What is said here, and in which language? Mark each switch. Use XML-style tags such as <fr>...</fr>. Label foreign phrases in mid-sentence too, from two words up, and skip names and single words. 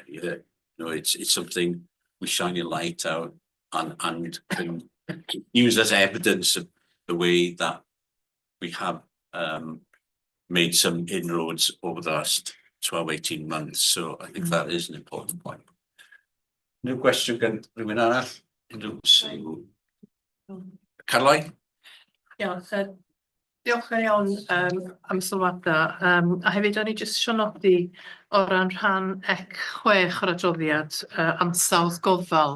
<en>You know, it's something we shine a light out and can use as evidence of the way that we have made some inroads over the last 12, 18 months. So I think that is an important point. No question</en> <cy>gan rhywun arall? Caroline? Diolch yn iawn am sylwadau. A hefyd o'n i jyst isio nodi o ran rhan C6 o'r adroddiad ansawdd gofal.</cy>